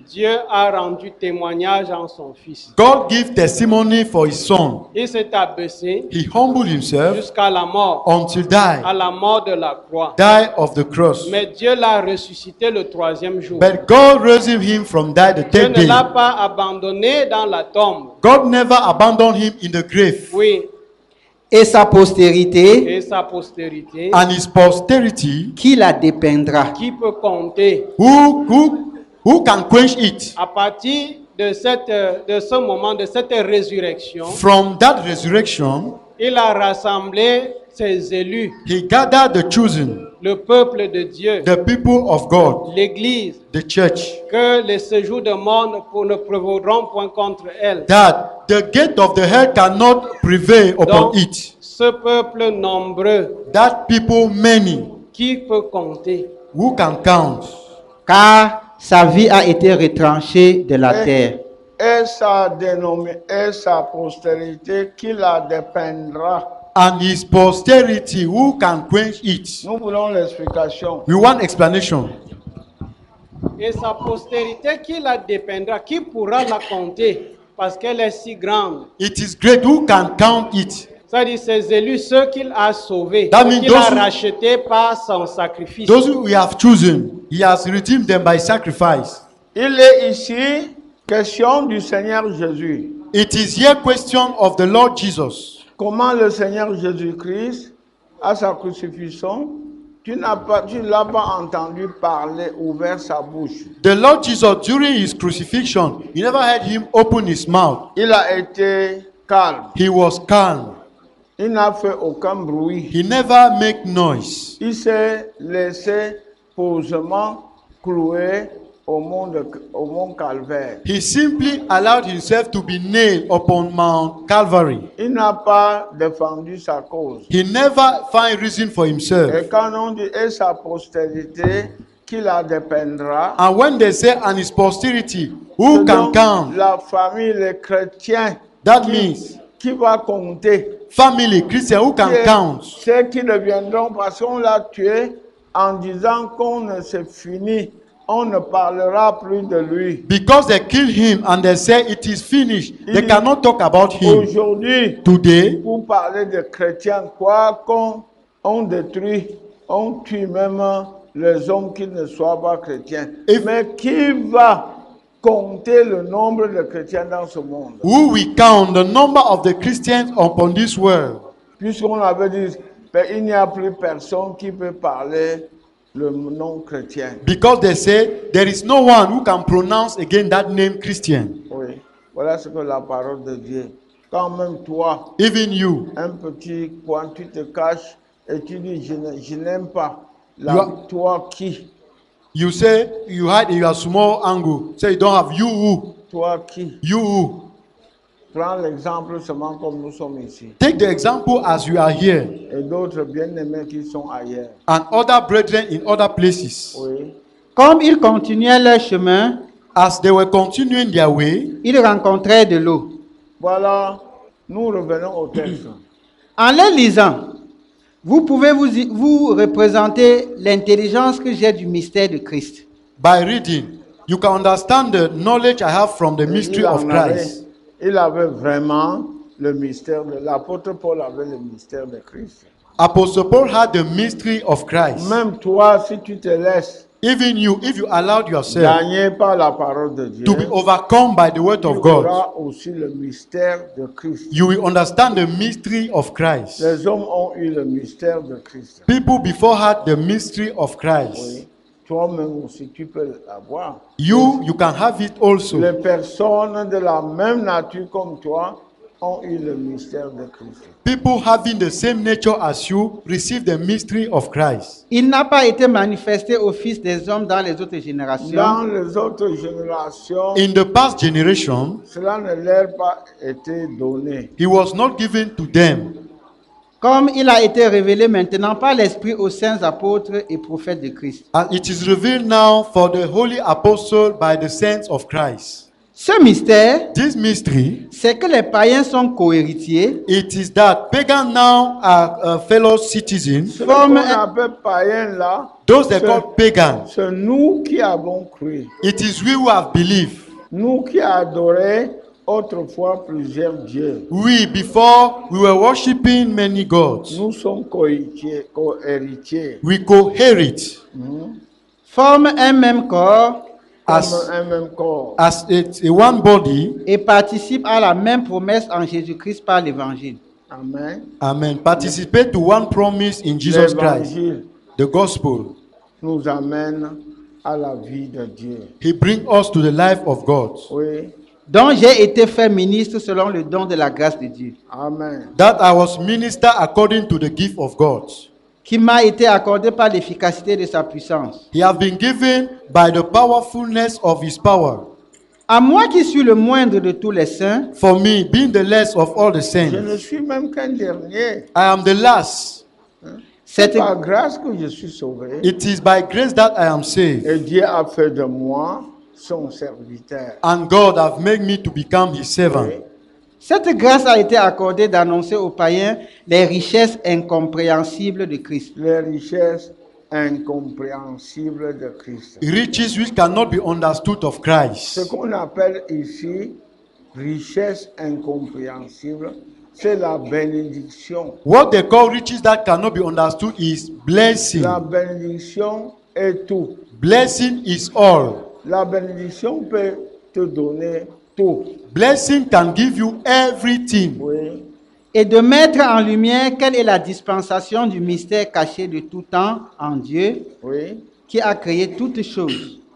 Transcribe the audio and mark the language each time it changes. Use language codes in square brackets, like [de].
[fr] Dieu a rendu témoignage en son Fils. [en] God gave testimony for his son. [fr] Il s'est abaissé [en] He humbled himself [fr] jusqu'à la mort, [en] until [fr] à [en] die, [fr] la mort de la croix. [en] die of the cross. [fr] Mais Dieu l'a ressuscité le troisième jour. [en] But God raised him from die the [fr] Dieu [en] third [fr] ne [en] day. [fr] l'a pas abandonné dans la tombe. [en] God never abandoned him in the grave. [fr] Oui, Et sa postérité, et sa postérité, [en] And his posterity, [fr] qui la dépeindra? qui peut compter [en] who can quench it? [fr] à partir de ce moment, de cette résurrection? [en] From that resurrection, [fr] Il a rassemblé ses élus, [en] he gathered the chosen, [fr] le peuple de Dieu, [en] the people of God, [fr] l'Église, [en] the church, [fr] que les séjours de mort ne prévaudront point contre elle. [en] that the gate of the hell cannot prevail upon [fr] Donc, [en] it. [fr] ce peuple nombreux, [en] That people many, [fr] qui peut compter? [en] who can count? [fr] Car sa vie a été retranchée de la terre. Et sa dénommée, et sa postérité qui la dépeindra. [en] And his posterity, who can quench it? [fr] Nous voulons l'explication. [en] We want explanation. [fr] Et sa postérité, qui la dépendra? Qui pourra la compter? Parce qu'elle est si grande. [en] It is great. Who can count it? [fr] C'est-à-dire ses élus, ceux qu'il a sauvés, [en] That [fr] ceux [en] means [fr] qu'il a [en] those who- [fr] rachetés par son sacrifice. [en] Those who we have chosen, he has redeemed them by sacrifice. [fr] Il est ici question du Seigneur Jésus. [en] It is here question of the Lord Jesus. [fr] Comment le Seigneur Jésus-Christ, à sa crucifixion, tu l'as pas entendu parler, ouvert sa bouche. [en] The Lord Jesus, during his crucifixion, you never heard him open his mouth. [fr] Il a été calme. [en] He was calm. [fr] Il n'a fait aucun bruit. [en] He never make noise. [fr] Il s'est laissé posément clouer au mont Calvaire. [en] He simply allowed himself to be nailed upon Mount Calvary. [fr] Il n'a pas défendu sa cause. [en] He never find reason for himself. [fr] Et quand on dit et sa postérité, qui la dépendra, [en] And when they say and his posterity, who [fr] c'est [en] can [fr] donc [en] count? [fr] la famille, les chrétiens, [en] That means [fr] qui va compter. [en] family, Christian, who can [fr] C'est [en] count? [fr] ceux qui deviendront, parce qu'on l'a tué en disant qu'on ne c'est fini, on ne parlera plus de lui. [en] Because they kill him and they say it is finished. They cannot talk about him. [fr] Aujourd'hui, [en] Today, [fr] pour parler de chrétiens, quoi qu'on on détruit, on tue même les hommes qui ne soient pas chrétiens. [en] If- [fr] Mais qui va compter le nombre de chrétiens dans ce monde? [en] who will count the number of the Christians upon this world? [fr] Puisqu'on avait dit, ben, il n'y a plus personne qui peut parler le nom chrétien. [en] Because they say there is no one who can pronounce again that name Christian. [fr] Oui, voilà ce que la parole de Dieu. Quand même toi, [en] Even you, [fr] un petit coin, tu te caches et tu dis, je n'aime pas. [en] You are- [fr] Toi qui? [en] you say you hide in your small angle. Say you don't have you who. [fr] Toi qui? [en] You who. [fr] Prends l'exemple seulement comme nous sommes ici. [en] Take the example as you are here [fr] Et d'autres bien-aimés qui sont ailleurs. [en] and other brethren in other places. [fr] Oui. Comme ils continuaient leur chemin, [en] As they were continuing their way, [fr] ils rencontraient de l'eau. Voilà, nous revenons au texte. En les lisant, vous pouvez vous représenter l'intelligence que j'ai du mystère de Christ. [en] by reading, you can understand the knowledge I have from the mystery of Christ. [fr] Il avait vraiment le mystère de l'apôtre Paul avait le mystère de Christ. [en] Apostle Paul had the mystery of Christ. [fr] Même toi, si tu te laisses [en] Even you, if you allowed yourself [fr] gagner par la parole de Dieu, [en] to be overcome by the word [fr] tu [en] of God, [fr] auras aussi le mystère de Christ. [en] you will understand the mystery of Christ. [fr] Les hommes ont eu le mystère de Christ. [en] People before had the mystery of Christ. [fr] Oui. Toi-même aussi, tu peux l'avoir. [en] You can have it also. [fr] Les personnes de la même nature comme toi ont eu le mystère de Christ. [en] People having the same nature as you receive the mystery of Christ. [fr] Il n'a pas été manifesté au Fils des hommes dans les autres générations, Dans les autres générations, [en] In the past generation, [fr] cela ne leur a pas été donné. [en] he was not given to them, [fr] comme il a été révélé maintenant par l'Esprit aux saints apôtres et prophètes de Christ. [en] and it is revealed now for the holy apostle by the saints of Christ. [fr] Ce mystère, [en] This mystery, [fr] c'est que les païens sont cohéritiers, [en] it is that pagan now are fellow citizens. [fr] Ce qu'on appelle païen là, [en] Those they call pagans. [fr] c'est nous qui avons cru. [en] It is we who have believed. [fr] Nous qui adorons autrefois plusieurs dieux. [en] We, before we were worshiping many gods, [fr] Nous sommes cohéritiers. [en] we coherit [fr] forment un même corps [en] as, [fr] Comme un même corps. [en] as a one body. [fr] et participent à la même promesse en Jésus-Christ par l'Évangile. Amen. Amen. [en] Participate to one promise in Jesus Christ. [fr] L'évangile [en] The gospel. [fr] nous amène à la vie de Dieu. [en] He brings us to the life of God. [fr] Oui. Dont j'ai été fait ministre selon le don de la grâce de Dieu, Amen. [en] That I was minister according to the gift of God. [fr] qui m'a été accordé par l'efficacité de sa puissance. [en] He have been given by the powerfulness of his power. [fr] À moi qui suis le moindre de tous les saints, [en] For me, being the less of all the [fr] Je ne suis même qu'un dernier. [en] I am the last. [fr] C'est cette, par grâce que je suis sauvé. [en] It is by grace that I am saved. [fr] Et Dieu a fait de moi son serviteur. [en] And God have made me to become his servant. [fr] Oui. cette grâce a été accordée d'annoncer aux païens les richesses incompréhensibles de Christ. Les richesses incompréhensibles de Christ. [en] Riches which cannot be understood of [fr] Ce [en] Christ. [fr] qu'on appelle ici richesse incompréhensible, c'est la bénédiction. [en] What they call riches that cannot be understood is blessing. [fr] La bénédiction est tout. [en] Blessing is all. [fr] La bénédiction peut te donner tout. [en] Blessing can give you everything. [fr] Oui. Et de mettre en lumière quelle est la dispensation du mystère caché de tout temps en Dieu, Oui. qui a créé toutes choses,